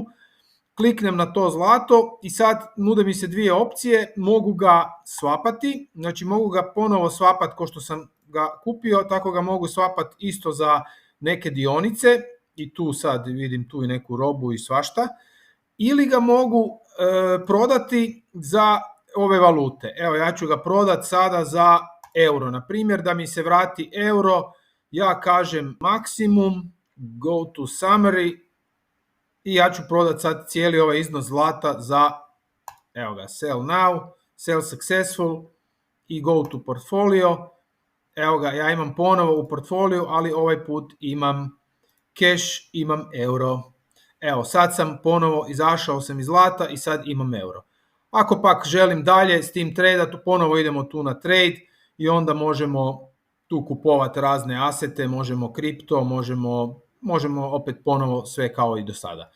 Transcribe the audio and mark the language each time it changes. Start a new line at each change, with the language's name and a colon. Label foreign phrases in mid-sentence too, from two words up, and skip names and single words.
Bosnian: Kliknem na to zlato i sad nude mi se dvije opcije, mogu ga swapati, znači mogu ga ponovo swapati ko što sam ga kupio, tako ga mogu swapati isto za neke dionice i tu sad vidim tu i neku robu i svašta, ili ga mogu prodati za ove valute. Evo ja ću ga prodati sada za euro, na primjer da mi se vrati euro, ja kažem maksimum,
English: go to summary
Bosnian: i ja ću prodati sad cijeli ovaj iznos zlata za, evo ga,
English: sell now, sell successful i go to portfolio.
Bosnian: Evo ga, ja imam ponovo u portfoliju, ali ovaj put imam cash, imam euro. Evo, sad sam ponovo izašao sam iz zlata i sad imam euro. Ako pak želim dalje s tim tradati, ponovo idemo tu na trade i onda možemo tu kupovati razne asete, možemo kripto, možemo opet ponovo sve kao i do sada.